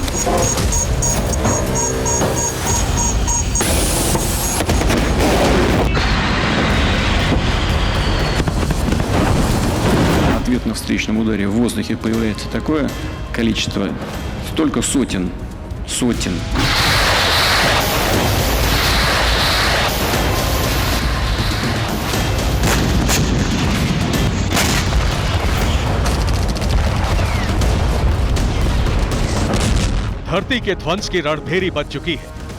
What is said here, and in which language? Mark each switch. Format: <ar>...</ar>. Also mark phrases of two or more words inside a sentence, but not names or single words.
<ru>В ответном встречном ударе в воздухе появляется такое количество, столько сотен.</ru> <hi>धरती के ध्वंस की रणभेरी बज चुकी है।</hi>